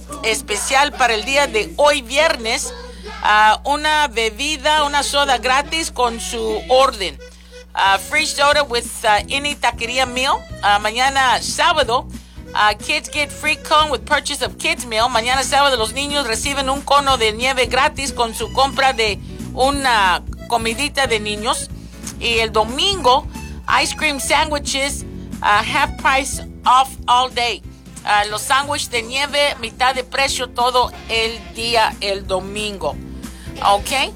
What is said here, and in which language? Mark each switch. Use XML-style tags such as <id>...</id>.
<es>Especial para el día de hoy viernes, una bebida, una soda gratis con su orden.</es> <en>Free soda with any taquería meal.</en> <es>Mañana sábado,</es> <en>kids get free cone with purchase of kids meal.</en> <es>Mañana sábado los niños reciben un cono de nieve gratis con su compra de una comidita de niños. Y el domingo,</es> <en>ice cream sandwiches, half price off all day.</en> <es>Los sándwiches de nieve, mitad de precio todo el día, el domingo. Ok.</es>